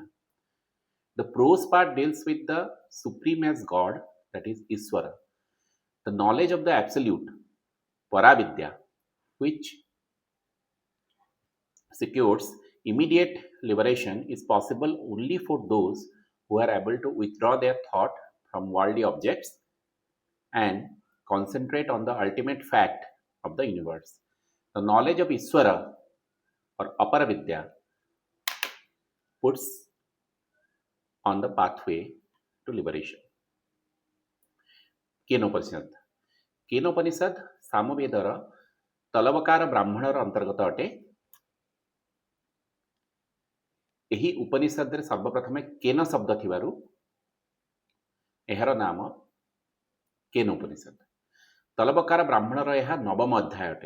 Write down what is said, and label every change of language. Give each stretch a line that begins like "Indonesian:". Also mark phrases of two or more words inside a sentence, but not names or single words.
English: The prose part deals with the supreme as God, that is Iswara, the knowledge of the absolute, Paravidya, which secures immediate liberation is possible only for those who are able to withdraw their thought from worldly objects and concentrate on the ultimate fact of the universe. The knowledge of Iswara or Aparavidya puts on the pathway to liberation.
Odia: Kenopanishad. Kenopanishad ସାମବେଦର ତଲବକାର ବ୍ରାହ୍ମଣର ଅନ୍ତର୍ଗତ ଅଟେ। ଏହି ଉପନିଷଦରେ ସର୍ବପ୍ରଥମେ କେନ ଶବ୍ଦ ଥିବାରୁ ଏହାର ନାମ କେନ ଉପନିଷଦ। ତଲବକାର ବ୍ରାହ୍ମଣର ଏହା ନବମ ଅଧ୍ୟାୟ ଅଟେ।